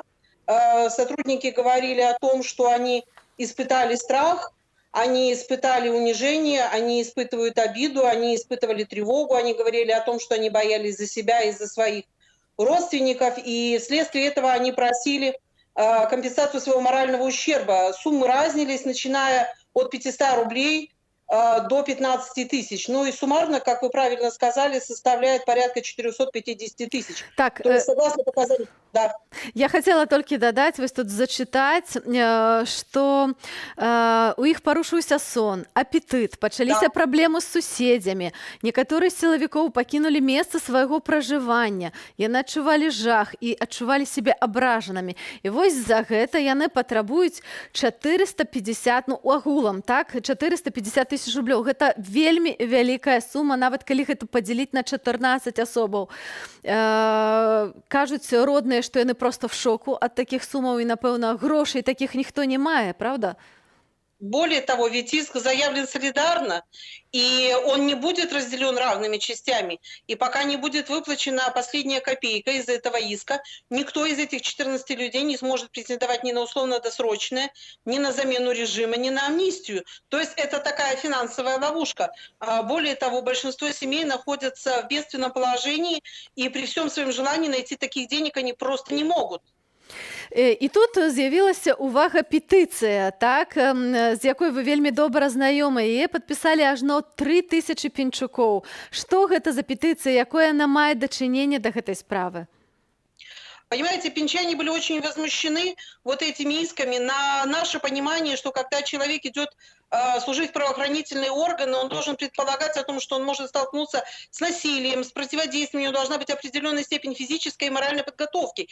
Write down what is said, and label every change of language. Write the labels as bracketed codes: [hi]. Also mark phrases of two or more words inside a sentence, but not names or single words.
[ru] Сотрудники говорили о том, что они испытали страх, они испытали унижение, они испытывают обиду, они испытывали тревогу, они говорили о том, что они боялись за себя и за своих родственников, и вследствие этого они просили компенсацию своего морального ущерба. Суммы разнились, начиная от 500 рублей до 15 тысяч. Ну и суммарно, как вы правильно сказали, составляет порядка 450 тысяч. Так, то есть, согласно показаниям, да. [be] Я хотела толькі дадаць, вось тут зачытаць, што у іх парушыўся сон, апетыт, пачаліся праблемы з суседзямі. Некаторыя з сілавікоў пакінулі месца свайго пражывання. Яны адчувалі жах і адчувалі сябе абражанымі. І вось за гэта яны патрабуюць 450, ну, агулам, так, 450 тысяч рублёў. Гэта вельмі вялікая сума, нават калі гэта падзяліць на 14 асобаў. Кажуць родныя, што яны [ru] просто в шоку [be] ад такіх сумаў і, напэўна, грошай такіх ніхто не мае, [ru] правда? Более того, ведь иск заявлен солидарно, и он не будет разделен равными частями. И пока не будет выплачена последняя копейка из этого иска, никто из этих 14 людей не сможет претендовать ни на условно-досрочное, ни на замену режима, ни на амнистию. То есть это такая финансовая ловушка. Более того, большинство семей находятся в бедственном положении, и при всем своем желании найти таких денег они просто не могут. [be] І тут з'явілася увага петыцыя, так, з якой вы вельмі добра знаёмыя. Яе падпісалі ажно 3000 пінчукоў. Што гэта за петыцыя, якое яна мае дачыненне да гэтай справы? [ru] Понимаете, пинчане были очень возмущены вот этими исками на наше понимание, что когда человек идет служить в правоохранительные органы, он должен предполагать о том, что он может столкнуться с насилием, с противодействием, у него должна быть определенная степень физической и моральной подготовки.